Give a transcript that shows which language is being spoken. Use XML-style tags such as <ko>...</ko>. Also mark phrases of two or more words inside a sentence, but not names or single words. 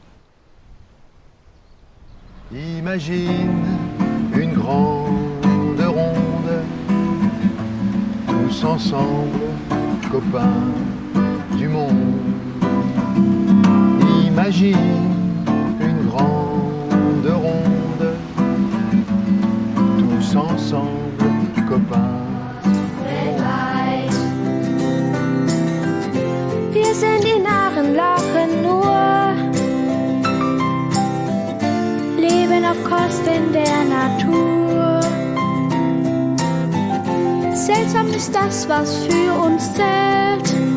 <fr>Imagine une grande ronde, tous ensemble, copains du monde. Imagine une grande ronde, tous ensemble, copains.</fr> <de>Wir sind die Narren, lachen nur. Leben auf Kosten der Natur. Seltsam ist das, was für uns zählt.</de>